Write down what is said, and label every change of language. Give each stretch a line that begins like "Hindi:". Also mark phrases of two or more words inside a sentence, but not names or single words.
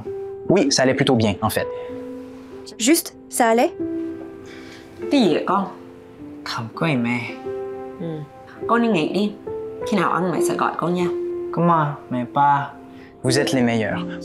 French: Oui, ça allait plutôt bien, en fait. Juste, ça allait?
Vietnamese: Cái gì vậy con? Không có em mẹ. Con đi nghỉ đi. Khi nào ăn mẹ sẽ gọi con nha.
French: Comment? Mais pas. Vous êtes les meilleurs.